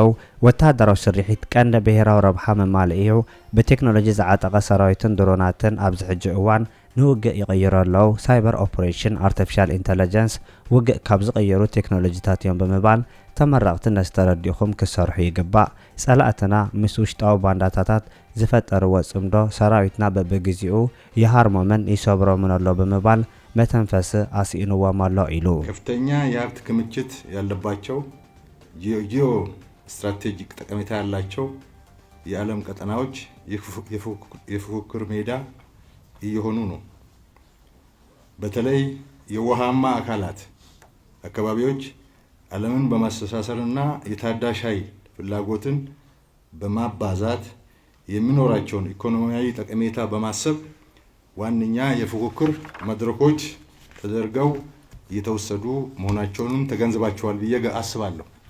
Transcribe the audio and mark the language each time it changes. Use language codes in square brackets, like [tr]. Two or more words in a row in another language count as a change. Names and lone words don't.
[ti] ወታደራዊ ስሪሒት ቀንዲ ብሄራዊ ረብሓ መማልኡ ብቴክኖሎጂ ዝዓጠቐ ሰራዊትን ድሮናትን ኣብዚ ሕጂ እዋን ንውግእ ይቕይረለዉ [en] cyber operation artificial intelligence [ti] ውግእ ካብ ዝቕየሩ ቴክኖሎጂታት እዮም ብምባል ተመረቕቲ ነስተረዲኹም ክሰርሑ ይግባእ ጸላእትና ምስ ውሽጣዊ ባንዳታታት ዝፈጠርዎ ጽምዶ ሰራዊትና በብግዚኡ ይሃርሞምን ይሰብሮምን ኣሎ ብምባል መተንፈሲ አስኢንዎም ኣሎ ኢሉ [am] ከፍተኛ የሀብት ክምችት ያለባቸው [en] geo strategic [am] ጠቀሜታ ያላቸው የዓለም ቀጠናዎች የፉክክር ሜዳ እየሆኑ ነው። በተለይ የውሃማ አካላት አካባቢዎች ዓለምን በማስተሳሰርና የታዳሽ ኃይል ፍላጎትን በማባዛት የሚኖራቸውን ኢኮኖሚያዊ ጠቀሜታ በማሰብ ዋነኛ የፉክክር መድረኮች ተደርገው እየተወሰዱ መሆናቸውን ተገንዝባቸዋል ብዬ አስባለሁ።